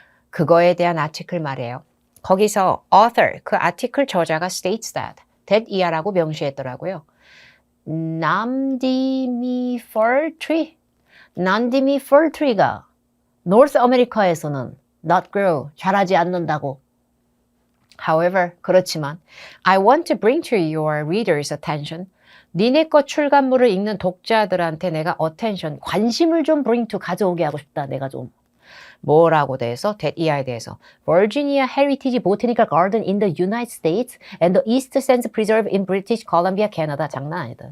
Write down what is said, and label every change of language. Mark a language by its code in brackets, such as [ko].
[ko] 그거에 대한 아티클 말이에요. 거기서 author, 그 아티클 저자가 states that 이하라고 명시했더라고요. 남디미 펄트리? 남디미 펄트리가 노스 아메리카에서는 not grow, 자라지 않는다고. [en] However, [ko] 그렇지만 [en] I want to bring to your readers attention. [ko] 니네 거 출간물을 읽는 독자들한테 내가 attention, 관심을 좀 bring to 가져오게 하고 싶다. 내가 좀. 뭐라고 대해서? 이하에 대해서. Virginia Heritage Botanical Garden in the United States and the East Sands Preserve in British Columbia, Canada. 장난 아니다.